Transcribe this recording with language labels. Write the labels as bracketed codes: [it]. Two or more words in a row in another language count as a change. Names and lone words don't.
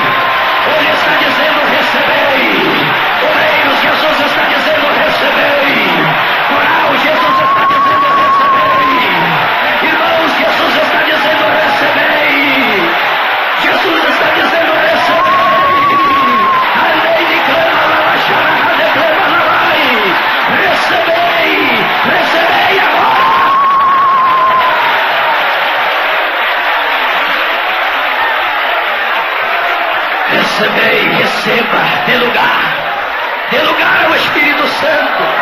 [pt] Ele está dizendo: recebei. Obreiros, Jesus está dizendo: recebei. Coral, Jesus está dizendo: recebei. Irmãos, Jesus está dizendo: recebei. Jesus está dizendo: recebei. Alei de clama, lavaxará, declama, lavai. Recebei, recebei agora. Recebei, receba, dê lugar ao Espírito Santo.